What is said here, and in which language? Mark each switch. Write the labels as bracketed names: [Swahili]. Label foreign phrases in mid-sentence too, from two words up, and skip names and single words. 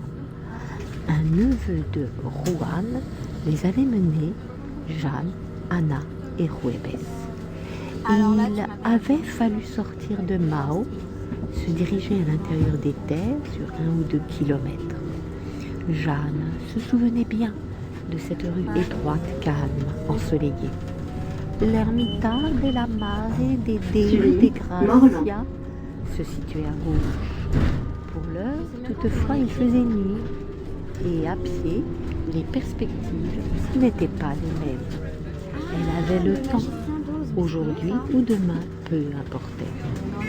[French] Un neveu de Juan les avait menés, Jeanne, Anna et Rouébès. Il avait fallu sortir de Mao, se diriger à l'intérieur des terres sur 1 ou 2 kilomètres. Jeanne se souvenait bien de cette rue étroite, calme, ensoleillée. L'ermita de la Mare de Gracia se situait à gauche. Pour l'heure, toutefois, il faisait nuit et à pied, les perspectives n'étaient pas les mêmes. Elle avait le temps. Aujourd'hui ou demain, peu importait.